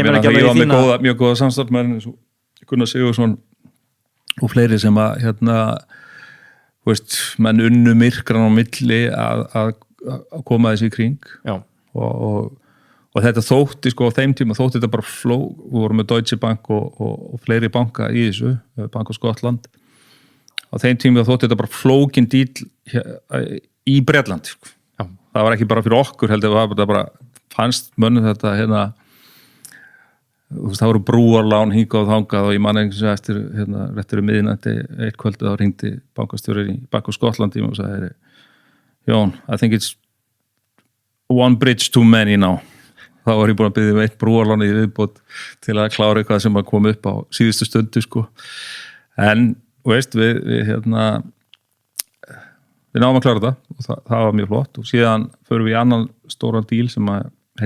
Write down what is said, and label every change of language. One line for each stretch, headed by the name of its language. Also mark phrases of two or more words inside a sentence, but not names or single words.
Icelandic: Já, ég var með mjög góða samstarfsmenn eins og Gunnar Sigurðsson og fleiri sem menn unnu myrkran á milli að koma þessi í kring og þetta þótti sko á þeim tíma þótti þetta bara við vorum með Deutsche Bank og fleiri banka í þessu Bank of Scotland á þeim tíma þótti þetta bara flókin díl í Bretlandi sko. Það var ekki bara fyrir okkur heldur, það bara fannst mönnum þetta það voru brúarlán hingað og þangað og ég man einhvers veginn eftir réttur miðnætti eitt kvöldu þá hringdi bankastjóri í Bank of Scotland og sagði Jón,
English: I think it's one bridge too many now.
Icelandic: Þá var ég búin að biðja eitt brúarlán í viðbót til að klára eitthvað sem að koma upp á síðustu stundu sko. En veist, við náum að klára þetta og það var mjög flott og síðan förum við í annan stóran díl sem að heiti